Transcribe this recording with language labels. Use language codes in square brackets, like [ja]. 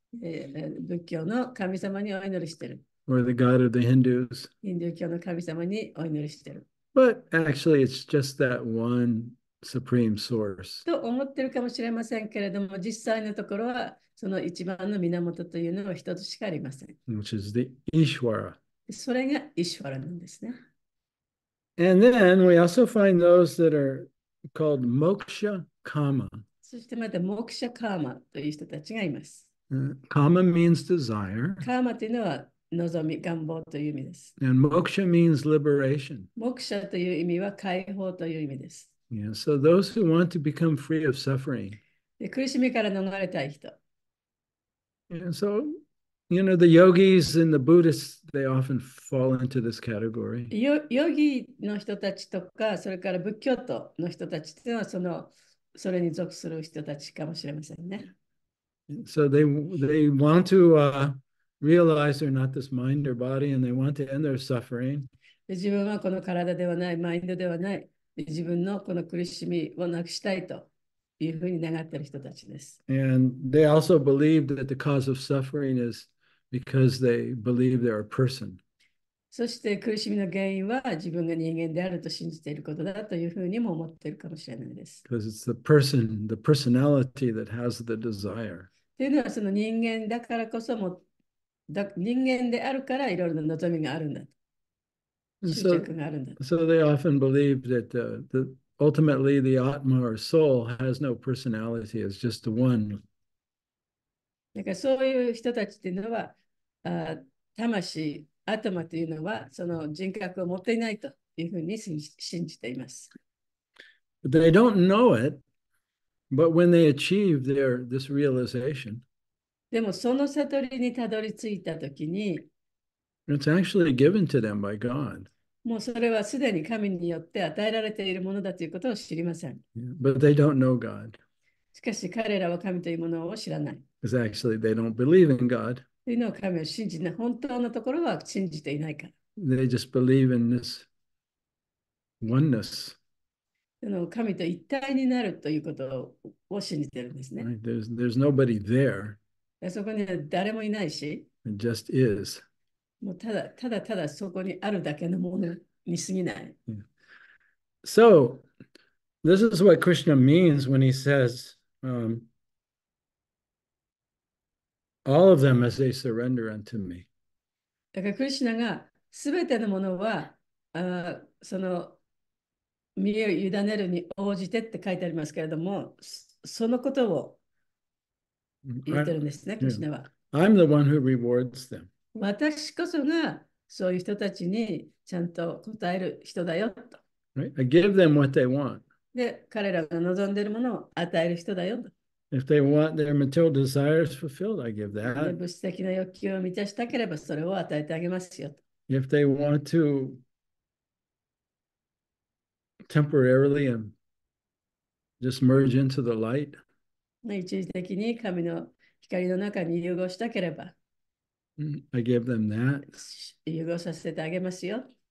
[ja] 仏教の神様にお祈りしてる。 [en] or the God of the Hindus. [ja] ヒンドゥー教の神様にお祈りしてる。 [en] But actually, it's just that one supreme source. [ja] と思ってるかもしれませんけれども、実際のところは、その一番の源というのは一つしかありません。 [en] Which is the Ishvara. [ja] それがイシュワラなんですね。 [en] And then we also find those that are called moksha kama. [ja] そしてまた、モクシャカーマという人たちがいます。 [en] Kama means desire, [ja] カーマというのは望み、願望という意味です。 [en] and moksha means liberation. [ja] モクシャという意味は解放という意味です。 [en] Yeah, so those who want to become free of suffering. [ja] で苦しみから逃れたい人。 [en] And so, the yogis and the Buddhists, they often fall into this category. [ja] ヨギの人たちとか、それから仏教徒の人たちっていうのはそれに属する人たちかもしれませんね。 [en] So they want to realize they're not this mind or body, and they want to end their suffering. [ja] で自分はこの体ではない、マインドではない。で自分のこの苦しみをなくしたいというふうに願っている人たちです。 [en] And they also believe that the cause of suffering is because they believe they're a person. [ja] そして苦しみの原因は自分が人間であると信じていることだというふうにも思っているかもしれないです。 [en] Because it's the person, the personality that has the desire. [ja] というのはその人間だからこそ人間であるからいろいろな望みがあるんだ。執着があるんだ。 [en] So they often believe that ultimately the Atma or soul has no personality, it's just the one. [ja] だからそういう人たちっていうのは、魂、頭というのはその人格を持っていないというふうに信じています。 [en] But they don't know it, but when they achieve this realization, [ja] でもその悟りにたどり着いたときに、 [en] it's actually given to them by God. [ja] もうそれはすでに神によって与えられているものだということを知りません。 [en] But they don't know God. [ja] しかし彼らは神というものを知らない。 [en] Because actually they don't believe in God. [ja] というのを神を信じない。本当のところは信じていないから。 [en] They just believe in this oneness. [ja] 神と一体になるということを信じているんですね。 [en] Right? There's nobody there. [ja] そこには誰もいないし、 [en] It just is. [ja] もうただそこにあるだけのものに過ぎない。 [en] So, this is what Krishna means when he says, all of them as they surrender unto me. [ja] だからクリシュナがすべてのものはその身を委ねるに応じてって書いてありますけれども、そのことを言ってるんですね、クリシュナは。 [en] I'm the one who rewards them. [ja] 私こそがそういう人たちにちゃんと答える人だよと。 [en] Right? I give them what they want. [ja] で、彼らが望んでいるものを与える人だよと。 [en] If they want their material desires fulfilled, I give that. [ja] 物質的な欲求を満たしたければそれを与えてあげますよと。 [en] If they want to temporarily and just merge into the light, [ja] 一時的に神の光の中に融合したければ、 [en] I give them that. [ja] 融合させてあげますよ。